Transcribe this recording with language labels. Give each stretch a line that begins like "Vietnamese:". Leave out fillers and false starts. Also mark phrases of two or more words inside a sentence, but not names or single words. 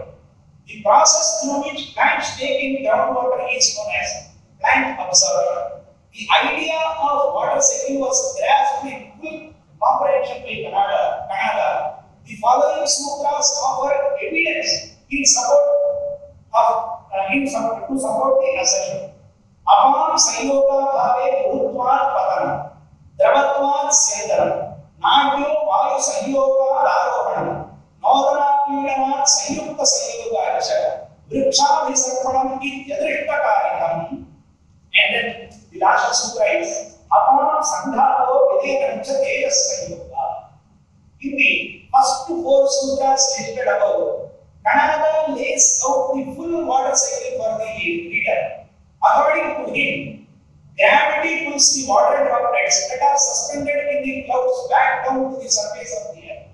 English: The process through which plants take in groundwater is known as plant absorption. The idea of water cycle was grasped in full comprehension by Kanada. The following sutras offer evidence in support the assertion.
Sanskrit: Apam sanyoga bhave gurutvat patanam, dravatvat syandaram, nadyo vayu sanyoga arohanam, nodana pīdanāt sanyukta sanyogacha, vrikshabhisarpanam ityadrishtakarikam.
English: And then the last sutra is
Sanskrit: Apam sandhato videkancha tejas sanyoga.
English: In the first 4 sutras listed above, Kanada lays out the full water cycle for the reader. According to him, gravity pulls the water droplets that are suspended in the clouds back down to the surface of the earth.